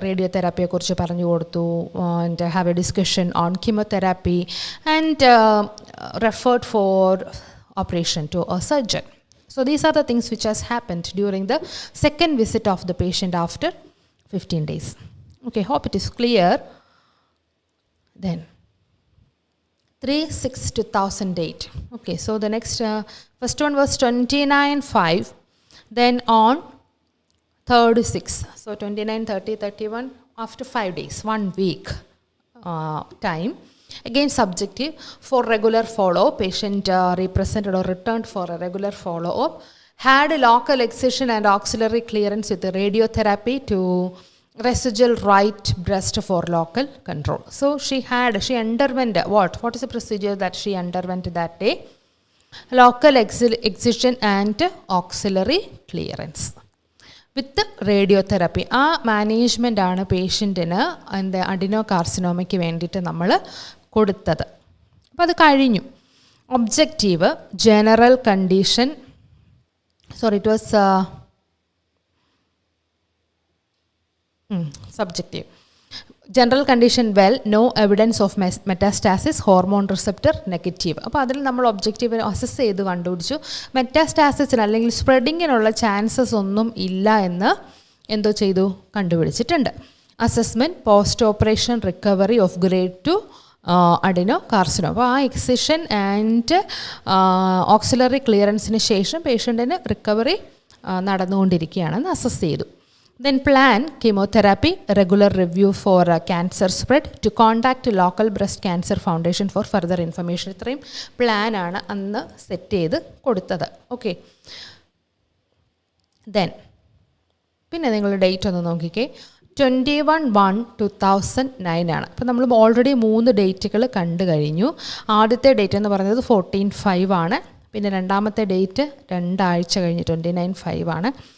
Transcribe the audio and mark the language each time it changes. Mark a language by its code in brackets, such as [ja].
[ml] റേഡിയോതെറാപ്പിയെക്കുറിച്ച് പറഞ്ഞു കൊടുത്തു, [en] And have a discussion on chemotherapy and referred for operation to a surgeon. So these are the things which has happened during the second visit of the patient after 15 days. Okay, hope it is clear. Then 3/6/2008. Okay, so the next first one was 29/5, then on 3rd/6. So 29, 30, 31 after 5 days, 1 week time. Again subjective. For regular follow-up, patient represented or returned for a regular follow-up, had a local excision and axillary clearance with the radiotherapy to residual right breast for local control. So she underwent what is the procedure that she underwent that day? Local excision and axillary clearance with the radiotherapy. [ml] ആ management ആണ് പേഷ്യൻറ്റിന് അഡിനോകാർസിനോമയ്ക്ക് വേണ്ടിയിട്ട് നമ്മൾ കൊടുത്തത്. അപ്പോൾ അത് കഴിഞ്ഞു. [en] Objective, general condition, it was subjective. General condition well, no evidence of metastasis, hormone receptor negative. [ml] അപ്പോൾ അതിൽ നമ്മൾ ഒബ്ജക്റ്റീവ് അസസ് ചെയ്ത് കണ്ടുപിടിച്ചു മെറ്റാസ്റ്റാസിസിന് അല്ലെങ്കിൽ സ്പ്രെഡിങ്ങിനുള്ള ചാൻസസ് ഒന്നും ഇല്ല എന്ന് എന്തോ ചെയ്തു കണ്ടുപിടിച്ചിട്ടുണ്ട്. [en] Assessment, post operation recovery of grade 2 adenocarcinoma. [ml] അപ്പോൾ ആ എക്സിഷൻ ആൻഡ് ഓക്സിലറി ക്ലിയറൻസിന് ശേഷം പേഷ്യൻറ്റിന് റിക്കവറി നടന്നുകൊണ്ടിരിക്കുകയാണെന്ന് അസസ് ചെയ്തു. [en] Then plan chemotherapy, regular review for cancer spread, to contact local breast cancer foundation for further information. [ml] ഇത്രയും പ്ലാനാണ് അന്ന് സെറ്റ് ചെയ്ത് കൊടുത്തത്. ഓക്കെ, ദെൻ പിന്നെ നിങ്ങൾ ഡേറ്റ് ഒന്ന് നോക്കിക്കേ. 21/1/2009 ആണ്. അപ്പോൾ നമ്മൾ ഓൾറെഡി 3 ഡേറ്റുകൾ കണ്ടു കഴിഞ്ഞു. ആദ്യത്തെ ഡേറ്റ് എന്ന് പറയുന്നത് 14/5 ആണ്. പിന്നെ രണ്ടാമത്തെ ഡേറ്റ് 2 ആഴ്ച കഴിഞ്ഞ് 29/5 ആണ്.